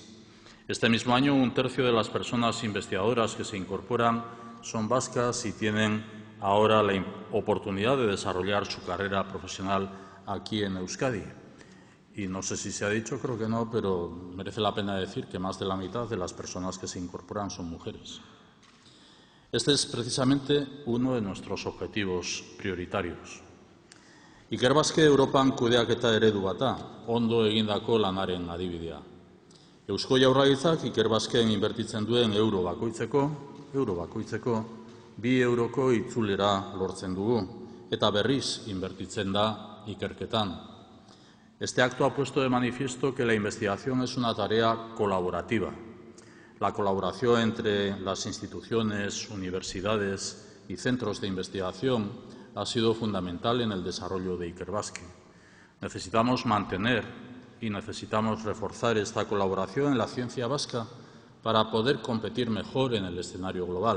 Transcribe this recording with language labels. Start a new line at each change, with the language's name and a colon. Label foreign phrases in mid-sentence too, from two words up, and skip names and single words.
Spanish: Este mismo año, un tercio de las personas investigadoras que se incorporan son vascas y tienen ahora la oportunidad de desarrollar su carrera profesional aquí en Euskadi. y no sé si se ha dicho, creo que no, pero merece la pena decir que más de la mitad de las personas que se incorporan son mujeres. Este es precisamente uno de nuestros objetivos prioritarios.
Basque: Ikerbasque Europan kudeaketa eredu bata, ondo egindako lanaren adibidea. Eusko Jaurlaritzak Ikerbasken inbertitzen duen euro bakoitzeko 2 euroko itzulera lortzen dugu, eta berriz inbertitzen da ikerketan.
Spanish: Este acto ha puesto de manifiesto que la investigación es una tarea colaborativa. La colaboración entre las instituciones, universidades y centros de investigación ha sido fundamental en el desarrollo de Ikerbasque. Necesitamos mantener y necesitamos reforzar esta colaboración en la ciencia vasca para poder competir mejor en el escenario global.